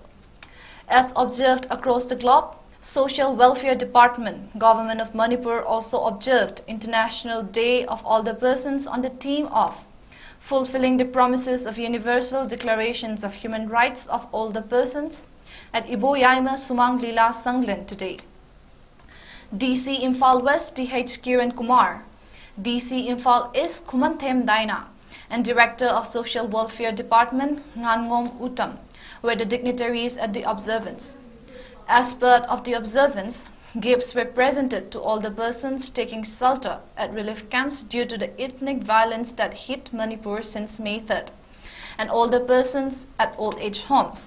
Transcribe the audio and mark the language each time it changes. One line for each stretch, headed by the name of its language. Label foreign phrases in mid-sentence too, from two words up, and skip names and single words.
English: As observed across the globe, Social Welfare Department, Government of Manipur also observed International Day of Older Persons on the theme of fulfilling the promises of Universal Declarations of Human Rights of Older Persons at Iboyaima Sumang Lila Sanglen today. DC Imphal West DH Kiran Kumar, DC Imphal East Kumanthem Daina, and Director of Social Welfare Department Ngangom Utam were the dignitaries at the observance. As part of the observance, gifts were presented to all the persons taking shelter at relief camps due to the ethnic violence that hit Manipur since May 3rd, and all the persons at old age homes.